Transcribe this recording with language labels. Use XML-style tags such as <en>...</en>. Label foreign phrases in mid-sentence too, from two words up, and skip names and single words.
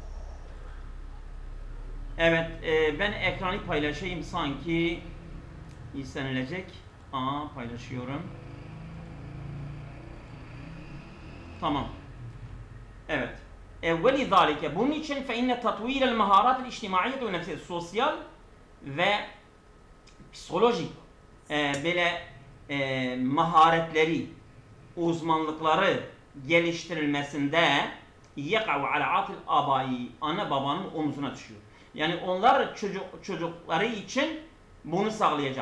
<tr>Evet, ben ekranı paylaşayım sanki istenilecek. Paylaşıyorum. Tamam. Evet. وَلِذَٰلِكَ bunun için</tr> <ar>فَاِنَّ تَطْوِيلَ الْمَهَارَاتِ الْاِجْتِمَاعِيَّةِ وَنَفْسِيَةِ</ar> <tr>sosyal ve psikolojik böyle maharetleri, uzmanlıkları geliştirilmesinde</tr> <ar>يقع على عاتق الآباء,</ar> <tr>anne babanın omzuna düşüyor. Yani onlar çocukları için bunu sağlayacak.</tr>